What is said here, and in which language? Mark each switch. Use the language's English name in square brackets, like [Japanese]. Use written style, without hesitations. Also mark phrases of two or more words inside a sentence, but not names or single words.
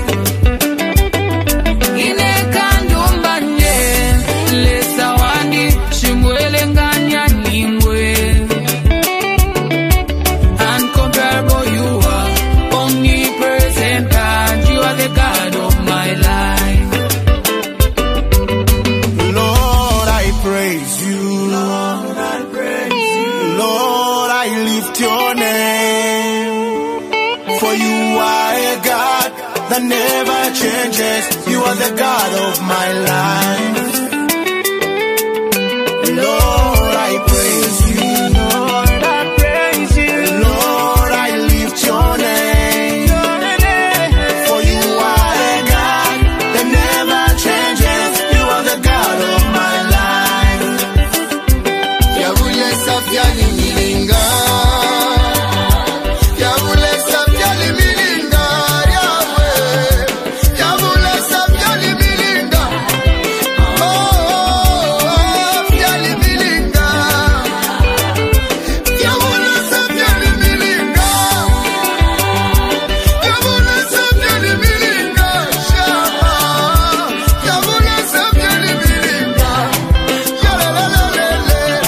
[Bemba] Ine kandumbanye, lesa wandi, shimwele nganya nimwe. [English] Uncomparable you are, omnipresent God, you are the God of my life. Lord, I praise you. Lord, I praise you. Lord, I lift your name. For you are a God that never changes. You are the God of my life. Lord, I praise you. Lord, I praise you. Lord, I lift your name. For you are a God that never changes. You are the God of my life. [Bemba] Yabule sapya limilinga, yabule sapya limilinga, yabule sapya limilinga, sapya limilinga, yabule sapya limilinga, yabule sapya limilinga, shama, yabule sapya limilinga, yalalele.